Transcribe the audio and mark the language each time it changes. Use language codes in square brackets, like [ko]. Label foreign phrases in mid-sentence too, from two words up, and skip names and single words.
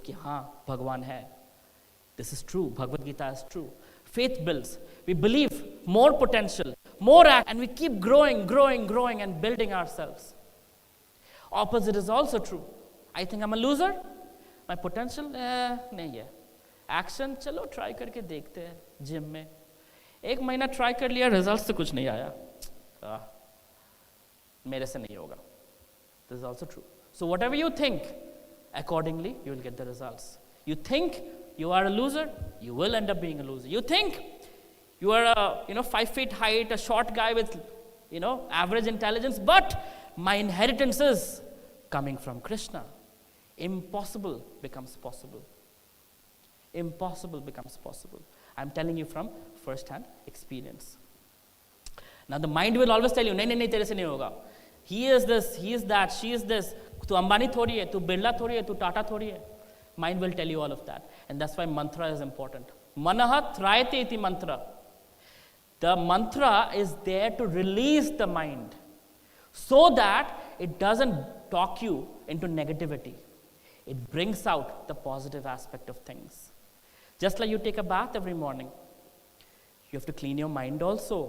[hi] कि हाँ, भगवान है. [en] This is true. Bhagavad Gita is true. Faith builds. We believe more potential, more act, and we keep growing and building ourselves. Opposite is also true. I think I'm a loser. My potential, [hi] नहीं है. Action, चलो try करके देखते हैं gym में. एक महीना try कर लिया, results तो कुछ नहीं आया. मेरे से नहीं होगा. [en] This is also true. So whatever you think, accordingly, you will get the results. You think you are a loser, you will end up being a loser. You think you are a 5 feet height, a short guy with average intelligence, but my inheritance is coming from Krishna. Impossible becomes possible. Impossible becomes possible. I'm telling you from first-hand experience. Now the mind will always tell you, [hi] नहीं, नहीं, नहीं, तेरे से नहीं होगा. [en] He is this, he is that, she is this. [hi] Tu Ambani thodi hai, tu Birla thodi hai, tu Tata thodi hai. [en] Mind will tell you all of that. And that's why mantra is important. [sa] मनः त्रायते इति मन्त्र. [en] The mantra is there to release the mind so that it doesn't talk you into negativity. It brings out the positive aspect of things. Just like you take a bath every morning, you have to clean your mind also.